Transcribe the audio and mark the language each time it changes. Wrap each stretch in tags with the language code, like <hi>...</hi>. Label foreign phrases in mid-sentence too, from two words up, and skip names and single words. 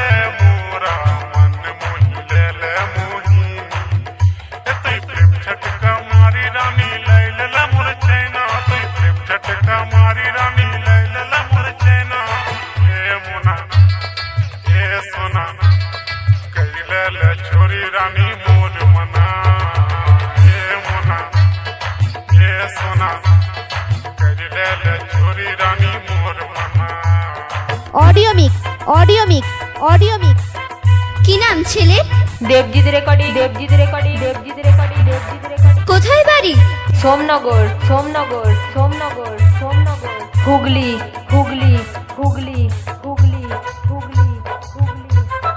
<sck>मोरा मन मोहि लेले मोहिनी तोय प्रेम झटका मारी रानी लैले ला मोर चैना तोय प्रेम झटका मारी रानी लैले ला मोर चैना हे मुना हे सोना कैले ले छोरी रानी मोर मना हे मुना हे सोना कैले ले छोरी रानी मोर मना।</sck> <en>audio mix audio mix audio mix.</en> <bn>কি নাম ছেলে? দেবজিৎ রেকর্ডিং দেবজিৎ রেকর্ডিং দেবজিৎ রেকর্ডিং দেবজিৎ রেকর্ডিং। কোথায় বাড়ি? সোমনগর সোমনগর সোমনগর সোমনগর হুগলি হুগলি হুগলি হুগলি হুগলি হুগলি হুগলি।</bn>